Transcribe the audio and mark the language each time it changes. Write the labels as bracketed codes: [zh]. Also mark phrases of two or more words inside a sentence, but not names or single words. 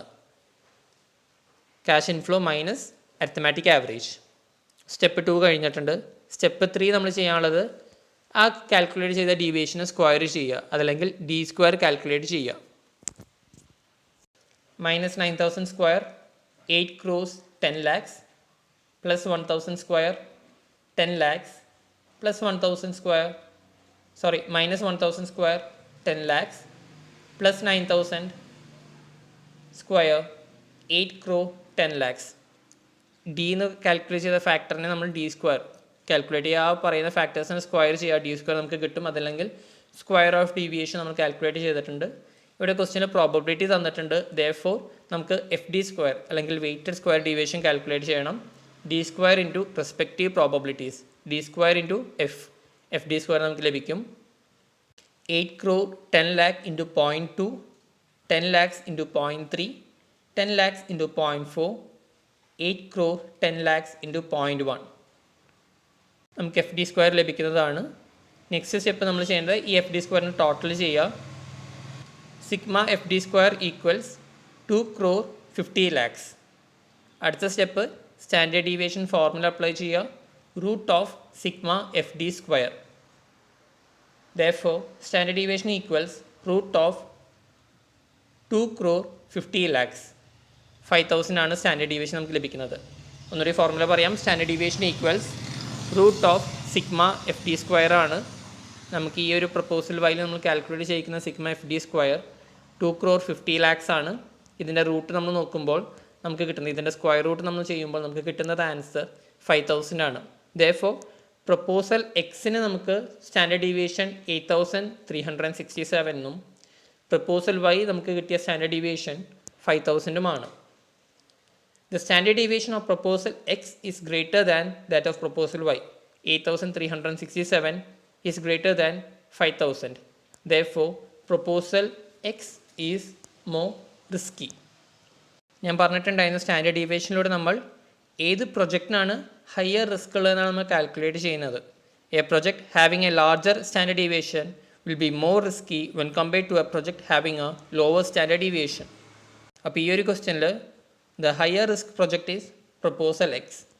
[en] cash inflow minus arithmetic average. [ml] സ്റ്റെപ്പ് 2 കഴിഞ്ഞിട്ടുണ്ട്. സ്റ്റെപ്പ് 3 നമ്മൾ ചെയ്യാനുള്ളത് ആ കാൽക്കുലേറ്റ് ചെയ്ത ഡീവിയേഷനെ സ്ക്വയർ ചെയ്യുക, അതല്ലെങ്കിൽ [en] d square calculate [ml] ചെയ്യുക. [en] minus 9,000 square 8 crores 10 lakhs plus 1,000 square 10 lakhs plus 1,000 square minus 1,000 square 10 lakhs plus 9,000 square 8 crore 10 lakhs. [ml] ഡി എന്ന് കാൽക്കുലേറ്റ് ചെയ്ത ഫാക്ടറിനെ നമ്മൾ [en] d square calculate [ml] ചെയ്യുക. ആ പറയുന്ന ഫാക്ടേഴ്സിനെ സ്ക്വയർ ചെയ്യുക, [en] d square [ml] നമുക്ക് കിട്ടും. അതല്ലെങ്കിൽ [en] square of deviation [ml] നമ്മൾ കാൽക്കുലേറ്റ് ചെയ്തിട്ടുണ്ട്. ഇവിടെ ക്വസ്റ്റ്യനിൽ പ്രോബബിലിറ്റി തന്നിട്ടുണ്ട്. ദെയർഫോർ നമുക്ക് [en] f d square [ml] അല്ലെങ്കിൽ [en] weighted square deviation calculate [ml] ചെയ്യണം. [en] d square into respective probabilities, d square into f d square [ml] നമുക്ക് ലഭിക്കും. [en] 8 crore 10 lakh into 0.2, 10 lakhs into 0.3, 10 lakhs into 0.4, 8 crore 10 lakhs into 0.1. [ml] നമുക്ക് [en] f d square [ml] ലഭിക്കുന്നതാണ്. [en] next step [ml] നമ്മൾ ചെയ്യേണ്ടത് ഈ [en] f d [ml] സ്ക്വയറിന് ടോട്ടൽ ചെയ്യുക. [en] sigma f d square equals 2 crore 50 lakhs. [ml] അടുത്ത സ്റ്റെപ്പ് [en] standard deviation formula apply [ml] ചെയ്യുക. [en] root of sigma f d square. Therefore, standard deviation equals root of 2 crore 50 lakhs. [ml] 5,000 ആണ് [en] standard deviation [ml] നമുക്ക് ലഭിക്കുന്നത്. ഒന്നൊരു ഫോർമുല പറയാം. [en] standard deviation equals root of sigma f d square ആണ്. [ml] നമുക്ക് ഈ ഒരു പ്രപ്പോസൽ വൈയിൽ നമ്മൾ കാൽക്കുലേറ്റ് ചെയ്യിക്കുന്ന [en] sigma f d square [ml] 2 crore 50 lakhs ആണ്. ഇതിൻ്റെ റൂട്ട് നമ്മൾ നോക്കുമ്പോൾ നമുക്ക് കിട്ടുന്നത്, ഇതിൻ്റെ [en] square root [ml] നമ്മൾ ചെയ്യുമ്പോൾ നമുക്ക് കിട്ടുന്നത് ആൻസർ 5,000 ആണ്. [en] Therefore, പ്രപ്പോസൽ എക്സിന് നമുക്ക് standard deviation 8,367 എന്നും proposal Y [ml] നമുക്ക് കിട്ടിയ [en] standard deviation 5,000 The standard deviation of proposal X is greater than that of proposal Y. 8,367 is greater than 5,000. Therefore, proposal X is more risky. [ml] ഞാൻ പറഞ്ഞിട്ടുണ്ടായിരുന്നു സ്റ്റാൻഡേർഡ് ഡീവിയേഷനിലൂടെ നമ്മൾ ഏത് പ്രൊജക്റ്റിനാണ് [en] higher risk [ml] ഉള്ളതെന്നാണ് നമ്മൾ കാൽക്കുലേറ്റ് ചെയ്യുന്നത്. [en] a project having a larger standard deviation will be more risky when compared to a project having a lower standard deviation. [ml] അപ്പോൾ ഈ ഒരു ക്വസ്റ്റ്യനിൽ [en] the higher risk project is proposal X.